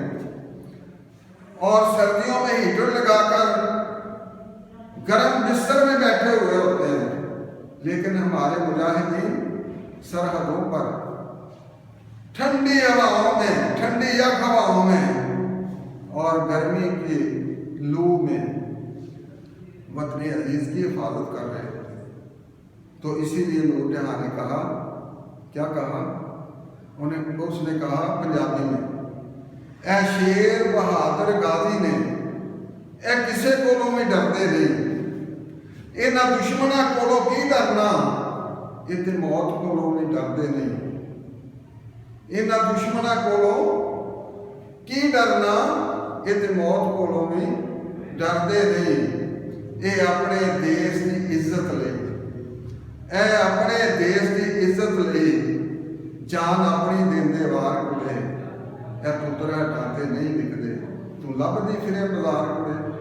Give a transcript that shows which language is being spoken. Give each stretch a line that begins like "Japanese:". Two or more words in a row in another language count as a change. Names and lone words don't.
Urdu: اور سردیوں میں ہیٹر لگا کر گرم بستر میں بیٹھے ہوئے ہوتے ہیں، لیکن ہمارے مجاہدین سرحدوں پر ٹھنڈی ہواؤں میں، ٹھنڈی یک ہواؤں میں اور گرمی کی لو میں وطن عزیز کی حفاظت کر رہے ہوتے ہیں۔ تو اسی لیے نور جہاں نے کہا، کیا کہا؟ اس نے کہا پنجابی میں،
Punjabi: اے شیر بہادر غازی نے، اے کسے کولوں بھی ڈردے نہیں، انہاں دشمناں کولوں کی ڈرنا، یہ تے موت کولوں بھی ڈردے نہیں، انہاں دشمناں کولوں کی ڈرنا، یہ تے موت کولوں بھی ڈردے نہیں، اے اپنے دیس کی عزت لئی، اے اپنے دیس کی عزت لئی جان اپنی دیندے وار کڑے، اے پتر ہٹاتے نہیں وکدے، تو لبدی پھرے بازار کڑے۔